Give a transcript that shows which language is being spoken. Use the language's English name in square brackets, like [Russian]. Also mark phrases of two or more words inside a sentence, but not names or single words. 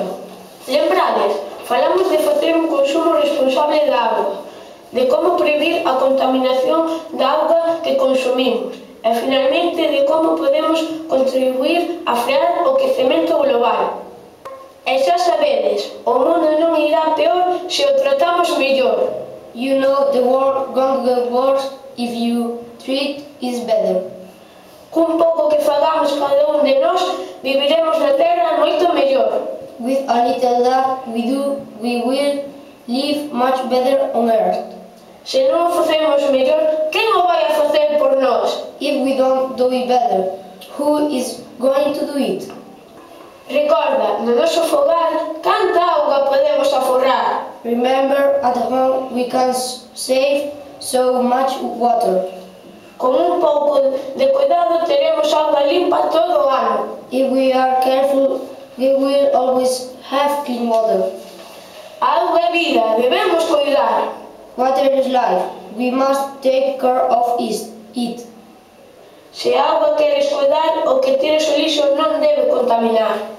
[Galician] Lembrades, falamos de facer un consumo responsable da auga, de como prevenir a contaminación da auga que consumimos e, finalmente, de como podemos contribuir a frear o quecemento global. E xa sabedes, o mundo non irá peor se o tratamos mellor. [English] You know the world won't get worse if you treat it better. [Galician] Cun pouco que fagamos cada un de nós, viviremos na Terra moito mellor. [English] With a little that we do, we will live much better on Earth. [Galician] Se non o facemos mellor, quen o vai a facer por nós? [English] If we don't do it better, who is going to do it? [Galician] Recorda, no noso fogar, canta auga podemos aforrar. [English] Remember, at home we can save so much water. [Galician] Con un pouco de cuidado teremos auga limpa todo o ano. [English] If we are careful, we will always have clean water. [Galician] A auga é vida, debemos cuidar. [English] Water is life. We must take care of it. [Galician] Se a auga queres cuidar, o que tires o lixo non debe contaminar.